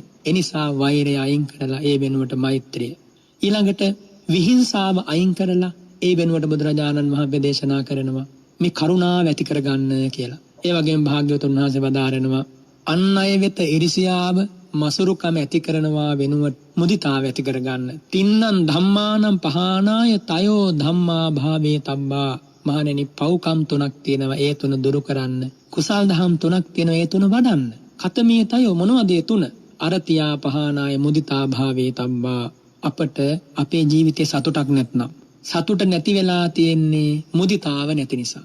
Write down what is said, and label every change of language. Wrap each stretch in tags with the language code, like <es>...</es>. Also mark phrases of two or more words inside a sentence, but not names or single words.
<si>ඒ නිසා වෛරය අයින් කරලා ඒ වෙනුවට මෛත්‍රිය. ඊළඟට විහිංසාව අයින් කරලා ඒ වෙනුවට බුදුරජාණන් වහන්සේ දේශනා කරනවා මේ කරුණාව ඇති කරගන්න කියලා. ඒ වගේම භාග්‍යවතුන් වහන්සේ වදාරනවා අන් අය වෙත ඉරිසියාව මසුරුකම ඇති කරනවා වෙනුවට මුදිතාව ඇති කරගන්න.</si> <pi>තින්නම් ධම්මානම් පහානාය තයෝ ධම්මා භාවේ තබ්බා.</pi> <si>මහණෙනි පව්කම් තුනක් තියෙනවා ඒ තුන දුරු කරන්න. කුසල් දහම් තුනක් තියෙනවා ඒ තුන වඩන්න.</si> <pi>කතමේ තයෝ</pi> <si>මොනවද ඒ තුන?</si> <pi>අරතියා පහානාය මුදිතා භාවේ තබ්බා.</pi> <si>අපට අපේ ජීවිතේ සතුටක් නැත්නම් සතුට නැති වෙලා තියෙන්නේ මුදිතාව නැති නිසා.</si>